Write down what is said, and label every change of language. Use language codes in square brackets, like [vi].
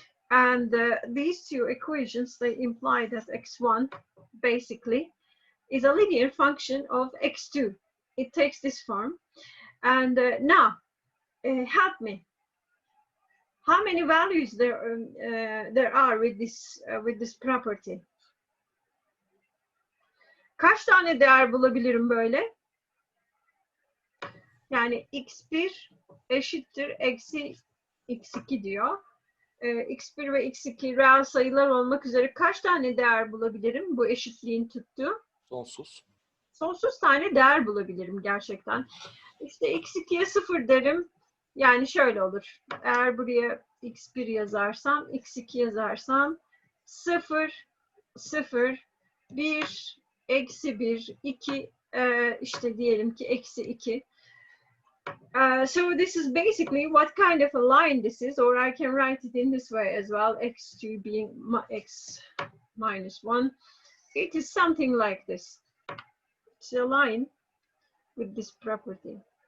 [en] And these 2 equations, they imply that x1 basically is a linear function of x2. It takes this form. And now, help me. How many values there are with this property? [tr] Kaç tane değer bulabilirim böyle? Yani x1 eşittir eksi x2 diyor. X1 ve x2 reel sayılar olmak üzere kaç tane değer bulabilirim bu eşitliğin tuttuğu? Sonsuz. Sonsuz tane değer bulabilirim gerçekten. İşte x2'ye 0 derim. Yani şöyle olur. Eğer buraya x1 yazarsam, x2 yazarsam 0, 0, 1, eksi 1, 2, işte diyelim ki eksi 2. [en] So this is basically what kind of a line this is, or I can write it in this way as well, x2 being x minus 1. It is something like this. It's a line with this property.